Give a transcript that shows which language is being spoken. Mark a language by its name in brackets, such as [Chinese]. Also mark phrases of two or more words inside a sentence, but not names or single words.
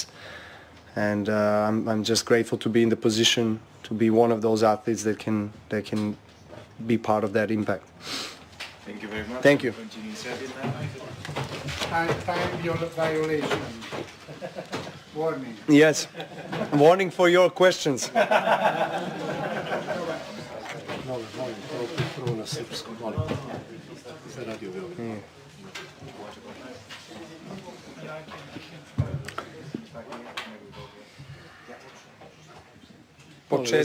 [English] And I'm just grateful to be in the position to be one of those athletes that can be part of that impact. Thank you very much. Thank you. Continue in Serbian now. Time violation. Warning. Yes, warning for your questions. [Serbian] Prvo na srpskom, molim. Za radio Beograd. Početak.